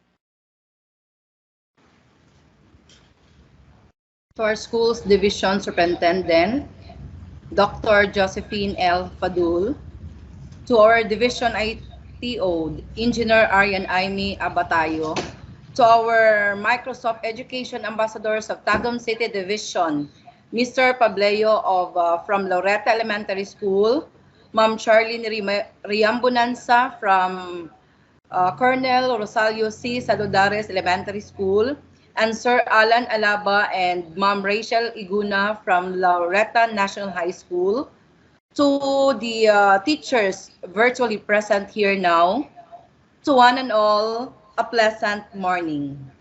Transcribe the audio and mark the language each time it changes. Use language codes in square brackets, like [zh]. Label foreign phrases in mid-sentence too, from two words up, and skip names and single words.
[en] To our school's division superintendent, Dr. Josephine L. Fadul, to our division ITO, Engineer Arian Aimee Abatayo, to our Microsoft Education ambassadors of Tagum City Division, Mr. Pableo from Loretta Elementary School, Ma'am Charlene Riambonanza from Colonel Rosalio C. Saludares Elementary School, and Sir Alan Alaba and Ma'am Rachel Iguna from Loretta National High School, to the teachers virtually present here now, to one and all, a pleasant morning.